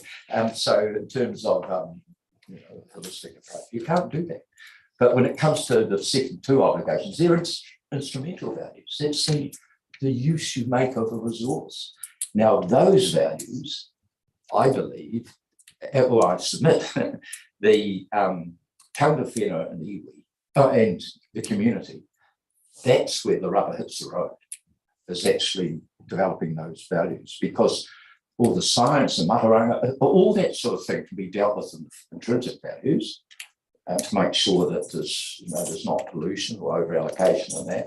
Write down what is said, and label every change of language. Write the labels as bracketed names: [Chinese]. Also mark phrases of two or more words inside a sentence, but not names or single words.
[English] So in terms of you know, holistic approach, you can't do that. But when it comes to the second two obligations, they're instrumental values. That's the use you make of a resource. Now, those values, I believe, or I submit, the [Māori] taonga whenua [English] and iwi, and the community, that's where the rubber hits the road, is actually developing those values, because all the science and mataranga, all that sort of thing can be dealt with in intrinsic values to make sure that there's, you know, there's not pollution or over allocation and that.